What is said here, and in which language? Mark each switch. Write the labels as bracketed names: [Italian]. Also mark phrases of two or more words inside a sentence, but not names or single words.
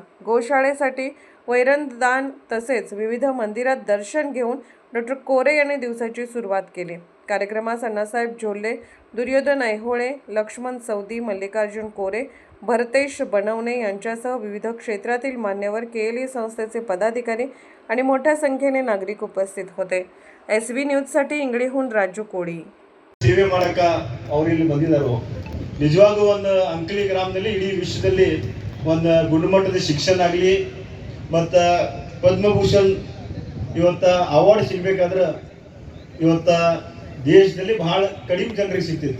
[Marathi] गोशाळेसाठी वैरणदान तसेच विविध मंदिरात दर्शन घेऊन डॉक्टर कोरे यांनी दिवसाची सुरुवात केली. कार्यक्रमास अण्णासाहेब जोल्ले, दुर्योधन ऐहोळे, लक्ष्मण सौदी, मल्लिकार्जुन कोरे, भरतेश बनवणे यांच्यासह विविध क्षेत्रातील मान्यवर, केएलई संस्थेचे पदाधिकारी आणि मोठ्या संख्येने नागरिक उपस्थित होते. SB न्यूजसाठी इंगळीहून राजू कोडी. [Kannada] ಸೇವೆ ಮಾಡಕ ಅವರು ಇಲ್ಲಿ ಬಂದಿದ್ದಾರೆ. ನಿಜವಾಗೂ ಒಂದು ಅಂಕಲಿ ಗ್ರಾಮದಲ್ಲಿ ಇಡೀ ವಿಶ್ವದಲ್ಲಿ ಒಂದು ಗುಣಮಟ್ಟದ ಶಿಕ್ಷಣ ಆಗಲಿ ಮತ್ತು ಪದ್ಮಭೂಷಣ್ ಇವತ್ತ ಅವಾರ್ಡ್ ಸಿಗಬೇಕಾದ್ರೆ ಇವತ್ತ ದೇಶದಲ್ಲಿ ಬಹಳ ಕಡಿಮೆ ಜನರಿಗೆ ಸಿಗ್ತಿತ್ತು.